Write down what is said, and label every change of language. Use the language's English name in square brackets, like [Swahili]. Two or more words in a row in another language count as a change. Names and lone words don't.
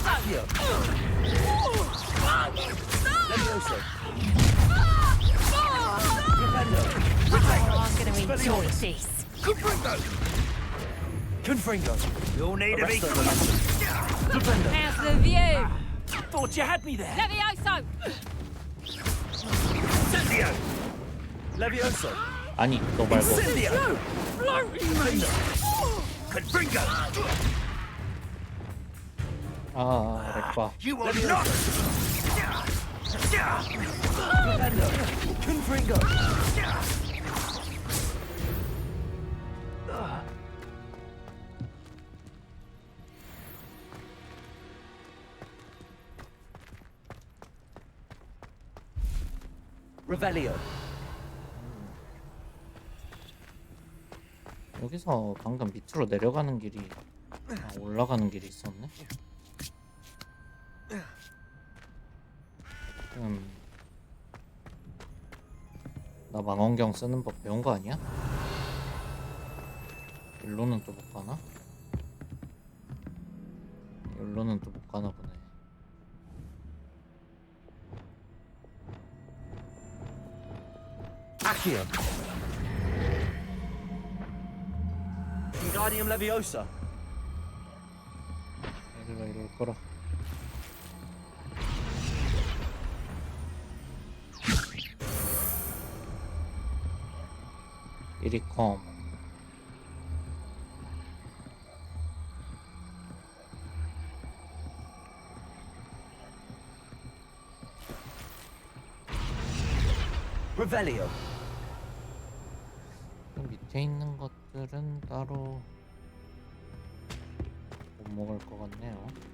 [English] I'm gonna enjoy this. Confringo. You'll need to be. How's the view? Thought you had me there. Levioso! Levioso! [Korean] 아니 너 말고. 아 렉바. [English] Confringo! Revelio. [Korean] 여기서 방금 밑으로 내려가는 길이 올라가는 길이 있었네. 나 망원경 쓰는 법 배운 거 아니야? 일로는 또 못 가나? 일로는 또 못 가나 보네. [English] Accio. Wingardium Leviosa. [Korean] 얘들아 이럴 거라. 이리 컴. [English] Revelio. [Korean] 밑에 있는 것들은 따로 못 먹을 것 같네요.